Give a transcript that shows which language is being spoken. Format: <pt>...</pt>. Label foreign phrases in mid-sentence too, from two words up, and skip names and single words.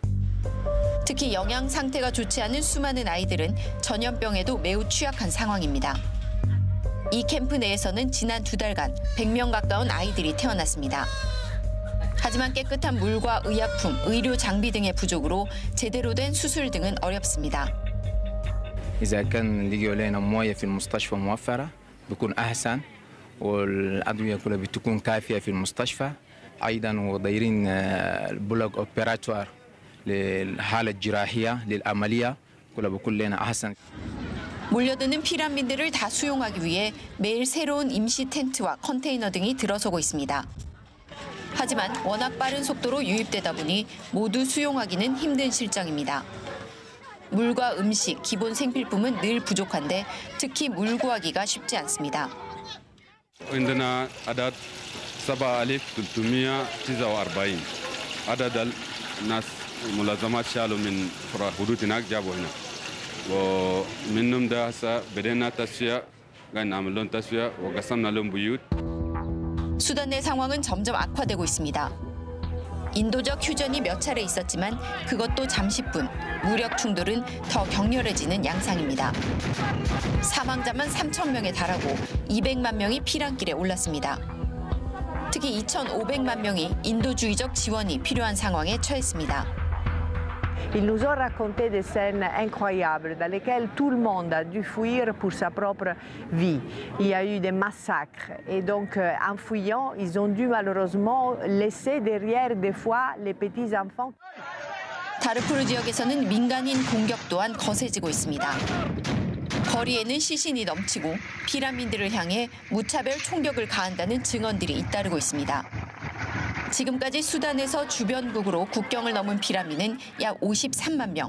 <ko>특히 영양 상태가 좋지 않은 수많은 아이들은 전염병에도 매우 취약한 상황입니다. 이 캠프 내에서는 지난 2달간 100명 가까운 아이들이 태어났습니다. 하지만 깨끗한 물과 의약품, 의료 장비 등의 부족으로 제대로 된 수술 등은 어렵습니다.</ko> <ar>إذا كان لجوا لنا مويه في المستشفى موفرة بيكون أحسن والأدوية كلها بتكون كافية في المستشفى أيضا ودايرين</ar> <fr>le bloc opératoire</fr> <ar>للحالة الجراحية للعملية كلها بيكون لنا أحسن.</ar> <ko>몰려드는 피난민들을 다 수용하기 위해 매일 새로운 임시 텐트와 컨테이너 등이 들어서고 있습니다. 하지만 워낙 빠른 속도로 유입되다 보니 모두 수용하기는 힘든 실정입니다. 물과 음식, 기본 생필품은 늘 부족한데 특히 물 구하기가 쉽지 않습니다.</ko> <ar>عندنا عدد 7349 عدد الناس ملازمات شالوا من حدود هناك جابوا هنا ومنهم ده هسه بدينا تصفية قاعد نعمل لهم تصفية وقسمنا لهم بيوت.</ar> <ko>수단 내 상황은 점점 악화되고 있습니다. 인도적 휴전이 몇 차례 있었지만 그것도 잠시뿐, 무력 충돌은 더 격렬해지는 양상입니다. 사망자만 3,000명에 달하고 200만 명이 피난길에 올랐습니다. 특히 2,500만 명이 인도주의적 지원이 필요한 상황에 처했습니다.</ko> <fr>Ils nous ont raconté des scènes incroyables dans lesquelles tout le monde a dû fuir pour sa propre vie. Il y a eu des massacres et donc en fuyant, ils ont dû malheureusement laisser derrière des fois les petits enfants.</fr> <ko>다르푸르 지역에서는 민간인 공격 또한 거세지고 있습니다. 거리에는 시신이 넘치고 피난민들을 향해 무차별 총격을 가한다는 증언들이 잇따르고 있습니다. 지금까지 수단에서 주변국으로 국경을 넘은 피난민은 약 53만 명.</ko>